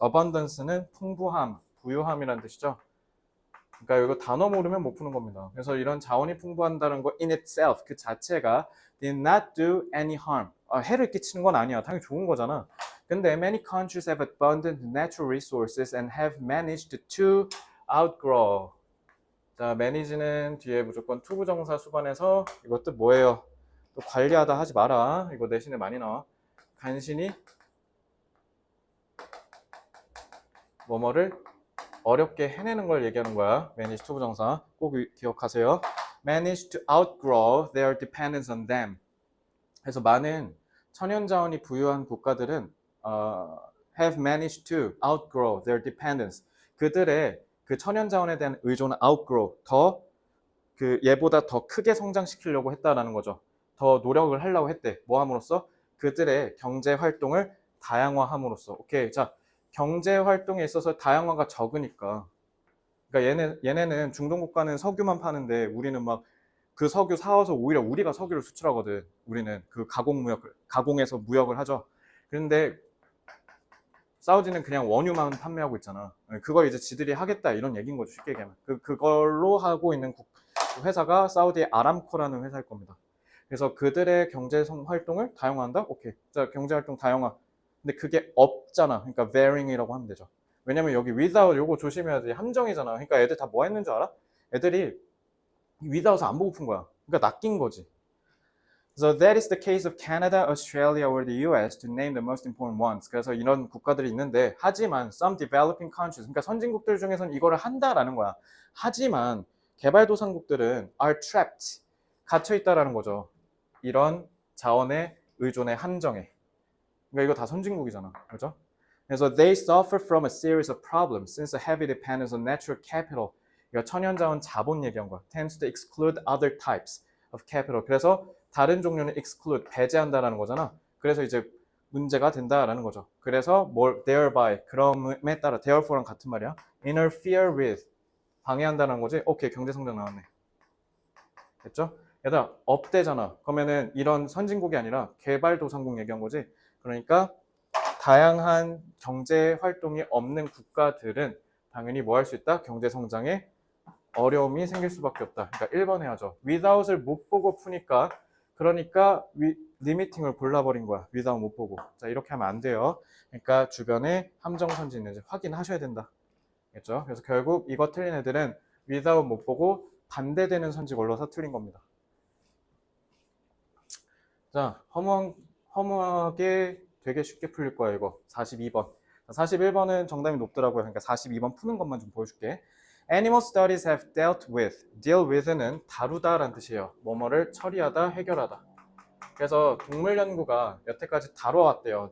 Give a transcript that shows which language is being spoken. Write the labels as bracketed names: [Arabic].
[Korean] abundance는 풍부함, 부유함이라는 뜻이죠. 그러니까 이거 단어 모르면 못 푸는 겁니다. 그래서 이런 자원이 풍부한다는 거 [English] in itself [Korean] 그 자체가 [English] did not do any harm. [Korean] 해를 끼치는 건 아니야. 당연히 좋은 거잖아. [English] 근데 many countries have abundant natural resources and have managed to outgrow. [Korean] 자, manage는 뒤에 무조건 투부정사 수반해서 이것도 뭐예요? 또 관리하다 하지 마라. 이거 내신에 많이 나와. 간신히 뭐뭐를 어렵게 해내는 걸 얘기하는 거야. manage 투부정사. 꼭 기억하세요. [English] manage to outgrow their dependence on them. [Korean] 그래서 많은 천연자원이 부유한 국가들은 [English] have managed to outgrow their dependence. [Korean] 그들의 그 천연자원에 대한 의존을 outgrow, 얘보다 더 크게 성장시키려고 했다라는 거죠. 더 노력을 하려고 했대. 뭐 함으로써? 그들의 경제 활동을 다양화함으로써. 오케이. 자, 경제 활동에 있어서 다양화가 적으니까. 그러니까 얘네는 중동 국가는 석유만 파는데 우리는 막 그 석유 사와서 오히려 우리가 석유를 수출하거든. 우리는 그 가공해서 무역을 하죠. 그런데 사우디는 그냥 원유만 판매하고 있잖아. 그걸 이제 지들이 하겠다 이런 얘기인 거죠. 쉽게 얘기하면. 그걸로 하고 있는 회사가 사우디의 아람코라는 회사일 겁니다. 그래서 그들의 경제 활동을 다양화한다? 오케이. 자, 경제 활동 다양화. 근데 그게 없잖아. 그러니까 varying이라고 하면 되죠. 왜냐면 여기 without 요거 조심해야 돼. 함정이잖아. 그러니까 애들 다 뭐 했는 줄 알아? 애들이 without을 안 보고 푼 거야. 그러니까 낚인 거지. [English] So that is the case of Canada, Australia, or the US, to name the most important ones. [Korean] 그래서 이런 국가들이 있는데, 하지만 [English] some developing countries, [Korean] 그러니까 선진국들 중에서는 이거를 한다라는 거야. 하지만 개발도상국들은 [English] are trapped, [Korean] 갇혀 있다라는 거죠. 이런 자원의 의존의 함정에. 그러니까 이거 다 선진국이잖아, 그렇죠? [English] 그래서 they suffer from a series of problems since a heavy dependence on natural capital. [Korean] 그러니까 천연자원 자본 얘기한 거야. [English] Tends to exclude other types of capital. [Korean] 그래서 다른 종류는 exclude, 배제한다라는 거잖아. 그래서 이제 문제가 된다라는 거죠. 그래서 thereby, 그럼에 따라, therefore랑 같은 말이야. interfere with, 방해한다는 거지. 오케이, 경제성장 나왔네. 됐죠? 얘들아, 업대잖아. 그러면은 이런 선진국이 아니라 개발도상국 얘기한 거지. 그러니까 다양한 경제 활동이 없는 국가들은 당연히 뭐 할 수 있다? 경제성장에 어려움이 생길 수밖에 없다. 그러니까 1번 해야죠. without을 못 보고 푸니까 그러니까 리미팅을 골라버린 거야. without 못 보고. 자, 이렇게 하면 안 돼요. 그러니까 주변에 함정선지 있는지 확인하셔야 된다. 겠죠? 그래서 결국 이거 틀린 애들은 without 못 보고 반대되는 선지 걸러서 틀린 겁니다. 자, 허무하게 되게 쉽게 풀릴 거야, 이거. 42번. 41번은 정답이 높더라고요. 그러니까 42번 푸는 것만 좀 보여줄게. [English] Animal studies have dealt with. [Korean] deal with는 다루다라는 뜻이에요. 뭐뭐를 처리하다, 해결하다. 그래서 동물 연구가 여태까지 다뤄왔대요.